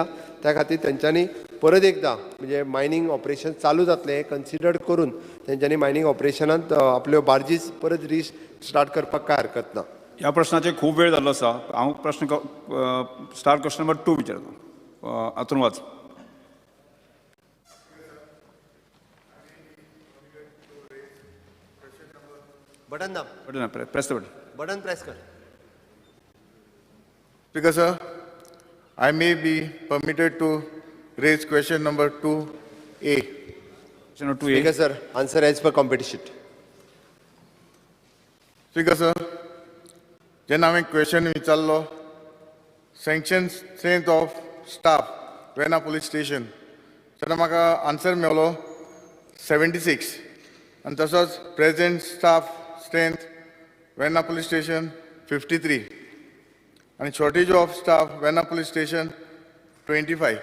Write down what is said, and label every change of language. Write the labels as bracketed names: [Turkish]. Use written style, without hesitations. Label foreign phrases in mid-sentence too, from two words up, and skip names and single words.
[Konkani] त्या खातीर तेंच्यांनी परत एकदां म्हणजे [English] mining operation [Konkani] चालू जातलें हें कन्सिडर करून तेंच्यांनी मायनींग ऑपरेशनांत आपल्यो बार्जीस परत स्टार्ट करपाक कांय हरकत ना. ह्या प्रश्नाचे खूब वेळ जाल्लो आसा. हांव प्रश्न [English] star question number [Konkani] 2 विचारतो. हातून वाच. बटन दाब, [English] button press the button. button press कर. Speaker sir, I may be permitted to raise question number 2A. Question number 2A. Speaker sir, answer as per competition. Speaker sir, [Konkani] जेन्ना हांवें क्वेश्चन विचारलो [English] sanction strength of staff [Konkani] वेर्ना पुलीस स्टेशन, तेन्ना म्हाका आन्सर मेळ्ळो 76 आनी तसोच [English] present staff strength [Konkani] वेर्ना पुलीस स्टेशन 53 आनी [English] shortage of staff [Konkani] वेर्ना पुलीस स्टेशन 25.